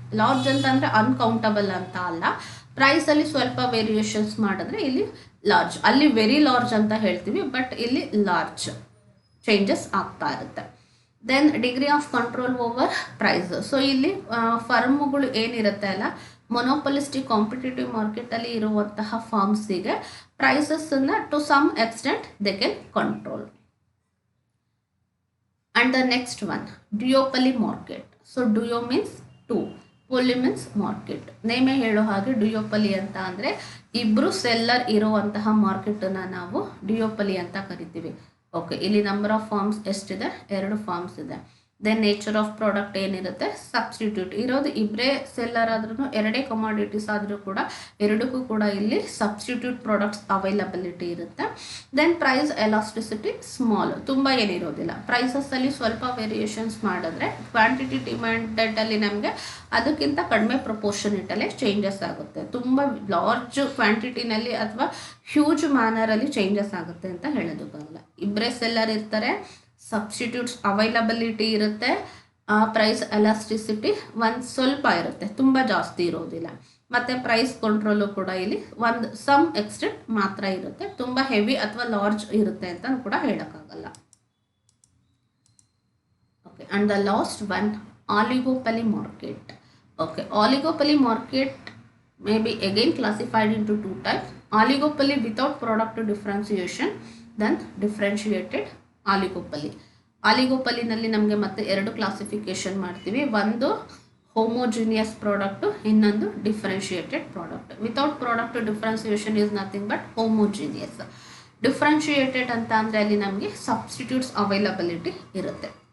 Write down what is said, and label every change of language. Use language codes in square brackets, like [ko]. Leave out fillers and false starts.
[kn] Large ಅಂತ ಅಂದರೆ uncountable ಅಂತ ಅಲ್ಲ, ಪ್ರೈಸಲ್ಲಿ ಸ್ವಲ್ಪ ವೇರಿಯೇಷನ್ಸ್ ಮಾಡಿದ್ರೆ ಇಲ್ಲಿ ಲಾರ್ಜ್, ಅಲ್ಲಿ ವೆರಿ ಲಾರ್ಜ್ ಅಂತ ಹೇಳ್ತೀವಿ, ಬಟ್ ಇಲ್ಲಿ ಲಾರ್ಜ್ ಚೇಂಜಸ್ ಆಗ್ತಾ ಇರುತ್ತೆ. [en] Then degree of control over price. So ಇಲ್ಲಿ ಫರ್ಮ್ಗಳು [kn] ಏನಿರುತ್ತೆ ಅಲ್ಲ, [en] Monopolistic competitive ಮಾರ್ಕೆಟಲ್ಲಿ ಇರುವಂತಹ ಫಾರ್ಮ್ಸಿಗೆ ಪ್ರೈಸಸ್ಸನ್ನು to some extent they can control. And the next one, duopoly market. So duo means two, poly means market. [kn] ನೇಮೇ ಹೇಳೋ ಹಾಗೆ ಡುಯೋಪಲಿ ಅಂತ ಅಂದರೆ ಇಬ್ಬರು ಸೆಲ್ಲರ್ ಇರುವಂತಹ ಮಾರ್ಕೆಟನ್ನು ನಾವು ಡುಯೋಪಲಿ ಅಂತ ಕರಿತೀವಿ. [en] okay, ಇಲ್ಲಿ number of firms [kn] ಎಷ್ಟಿದೆ? [en] 2 firms ಇದೆ. Then nature of product ಏನಿರುತ್ತೆ? Substitute. [kn] ಇರೋದು ಇಬ್ಬರೇ ಸೆಲ್ಲರ್ ಆದ್ರೂ, ಎರಡೇ ಕಮಾಡಿಟೀಸ್ ಆದರೂ ಕೂಡ ಎರಡಕ್ಕೂ ಕೂಡ ಇಲ್ಲಿ ಸಬ್ಸ್ಟಿಟ್ಯೂಟ್ ಪ್ರಾಡಕ್ಟ್ಸ್ ಅವೈಲಬಿಲಿಟಿ ಇರುತ್ತೆ. [en] then price elasticity small, [kn] ತುಂಬ ಏನಿರೋದಿಲ್ಲ. ಪ್ರೈಸಸ್ಸಲ್ಲಿ ಸ್ವಲ್ಪ ವೇರಿಯೇಷನ್ಸ್ ಮಾಡಿದ್ರೆ ಕ್ವಾಂಟಿಟಿ ಡಿಮ್ಯಾಂಡಲ್ಲಿ ನಮಗೆ ಅದಕ್ಕಿಂತ ಕಡಿಮೆ ಪ್ರಪೋರ್ಷನೇಟಲ್ಲೇ ಚೇಂಜಸ್ ಆಗುತ್ತೆ. ತುಂಬ ಲಾರ್ಜ್ ಕ್ವಾಂಟಿಟಿನಲ್ಲಿ ಅಥವಾ ಹ್ಯೂಜ್ ಮ್ಯಾನರಲ್ಲಿ ಚೇಂಜಸ್ ಆಗುತ್ತೆ ಅಂತ ಹೇಳೋದಕ್ಕಾಗಲ್ಲ. ಇಬ್ಬರೇ ಸೆಲ್ಲರ್ ಇರ್ತಾರೆ, ಸಬ್ಸ್ಟಿಟ್ಯೂಟ್ಸ್ ಅವೈಲಬಿಲಿಟಿ ಇರುತ್ತೆ, ಪ್ರೈಸ್ ಎಲಾಸ್ಟಿಸಿಟಿ ಒಂದು ಸ್ವಲ್ಪ ಇರುತ್ತೆ, ತುಂಬ ಜಾಸ್ತಿ ಇರೋದಿಲ್ಲ. ಮತ್ತು ಪ್ರೈಸ್ ಕಂಟ್ರೋಲು ಕೂಡ ಇಲ್ಲಿ ಒಂದು ಸಮ್ ಎಕ್ಸ್ಟೆಂಟ್ ಮಾತ್ರ ಇರುತ್ತೆ, ತುಂಬ ಹೆವಿ ಅಥವಾ ಲಾರ್ಜ್ ಇರುತ್ತೆ ಅಂತ ಕೂಡ ಹೇಳೋಕ್ಕಾಗಲ್ಲ. [en] Okay, and the last one, oligopoly market. Okay, oligopoly market may be again classified into 2 types. Oligopoly without product differentiation, then differentiated oligopoly. [kn] ಆಲಿಗೋಪಲಿನಲ್ಲಿ ನಮಗೆ ಮತ್ತೆ 2 ಕ್ಲಾಸಿಫಿಕೇಶನ್ ಮಾಡ್ತೀವಿ. ಒಂದು ಹೋಮೋಜಿನಿಯಸ್ ಪ್ರಾಡಕ್ಟು, ಇನ್ನೊಂದು differentiated product. [en] Without product differentiation is nothing but homogeneous. [kn] Differentiated ಅಂತ ಅಂದರೆ ಅಲ್ಲಿ ನಮಗೆ substitutes availability ಇರುತ್ತೆ.